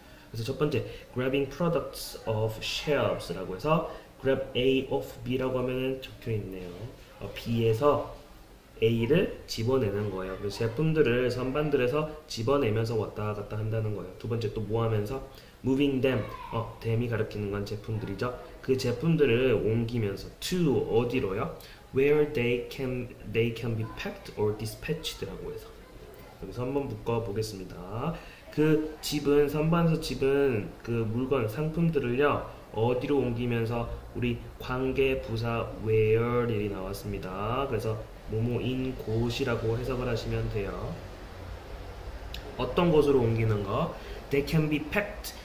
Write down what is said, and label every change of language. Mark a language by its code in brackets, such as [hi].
[ko] 그래서 첫 번째 [en] grabbing products off shelves [ko] 라고 해서 grab A off B라고 하면 적혀 있네요. B에서 A를 집어내는 거예요. 그래서 제품들을 선반들에서 집어내면서 왔다 갔다 한다는 거예요. 두 번째 또 뭐 하면서 [en] moving them [ko] them이 가리키는 건 제품들이죠. 그 제품들을 옮기면서 to 어디로요? [en] Where they can be packed or dispatched라고 해서 [ko] 여기서 한번 묶어 보겠습니다. 그 집은 선반에서 집은 그 물건 상품들을요 어디로 옮기면서 우리 관계 부사 where이 나왔습니다. 그래서 뭐뭐인 곳이라고 해석을 하시면 돼요. 어떤 곳으로 옮기는 거? [en] They can be packed.